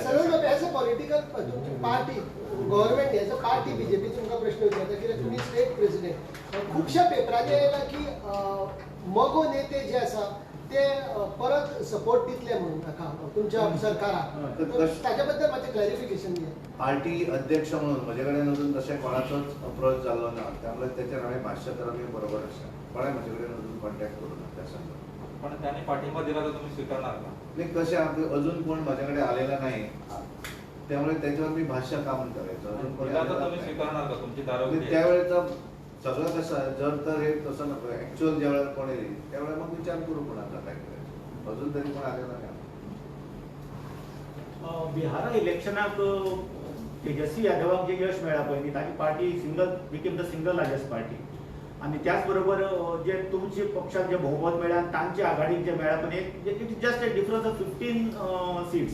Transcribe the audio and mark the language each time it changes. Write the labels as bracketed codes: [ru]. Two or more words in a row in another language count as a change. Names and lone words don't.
[en] sir as a political [kok] तुमची [en] party government as a party [kok] बीजेपी तुमकां प्रश्न विचारता कित्याक तुमी [en] state president [kok] खुबश्या पेपरांनी येयला की मगो नेते जे आसा ते परत सपोर्ट दितले म्हणून ताका तुमच्या सरकाराक ताच्या बद्दल मातशें क्लॅरिफिकेशन दिया. पार्टी अध्यक्ष म्हणून म्हजे कडेन अजून तशें कोणाचोच अप्रोच जाल्लो ना त्यामुळे तेचेर हांवें भाश्य करप हें बरोबर आसा. कोणें म्हजे कडेन अजून कॉन्टॅक्ट करूं ना त्या संदर्भात. [mr] पण त्यांनी पाठिंबा दिला तर तुम्ही स्वीकारणार का? नाही कशें अजून कोण माझ्याकडे आलेला नाही त्यामुळे त्याच्यावर मी भाष्य का म्हणून करायचं अजून कोणी दिला तर आलेला तुम्ही नाही. स्वीकारणार का? तुमची दारोगोडी आहे. त्यावेळेचं सगळं कसं आहे जर तर हे तसं नको ऍक्च्युअल ज्या वेळेला कोणी येईल त्यावेळेला मग विचार करू कोणाला काय करायचं. अजून तरी कोण आलेला नाही. [kok] बिहार इलेक्शनाक तेजस्वी यादवाक जे यश मेळ्ळा पळय न्ही ताची पार्टी [en] became the single largest party [kok] आणि त्याच बरोबर जे तुमचे पक्षाक जे बहुमत मेळ्ळा तांचे आघाडीक जे मेळ्ळा पण [en] it just a difference of 15 seats.